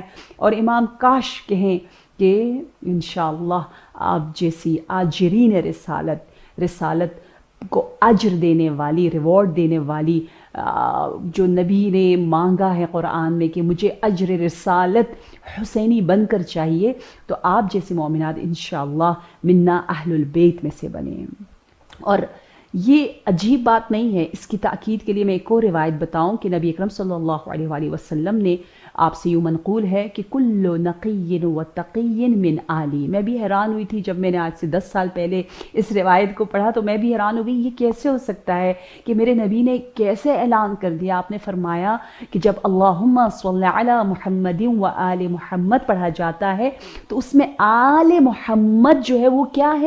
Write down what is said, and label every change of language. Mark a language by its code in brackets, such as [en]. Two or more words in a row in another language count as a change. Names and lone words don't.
[ur] اور امام کاش کہیں کہ انشاءاللہ آپ جیسی آجرین رسالت کو اجر دینے والی، ریوارڈ دینے والی جو نبی نے مانگا ہے قرآن میں کہ مجھے اجر رسالت حسینی بن کر چاہیے، تو آپ جیسے مومنات انشاءاللہ منا اہل البیت میں سے بنیں۔ اور یہ عجیب بات نہیں ہے، اس کی تاکید کے لیے میں ایک اور روایت بتاؤں کہ نبی اکرم [ar] صلی اللہ علیہ وآلہ وسلم [ur] نے آپ سے یوں منقول ہے کہ [ar] کل نقی و تقی من آلی۔ [ur] میں بھی حیران ہوئی تھی جب میں نے آج سے 10 سال پہلے اس روایت کو پڑھا، تو میں بھی حیران ہو گئی یہ کیسے ہو سکتا ہے کہ میرے نبی نے کیسے اعلان کر دیا۔ آپ نے فرمایا کہ جب [ar] اللہم صلی علی محمد و آل محمد [ur] پڑھا جاتا ہے تو اس میں [ar] آل محمد [ur] جو ہے وہ کیا ہے؟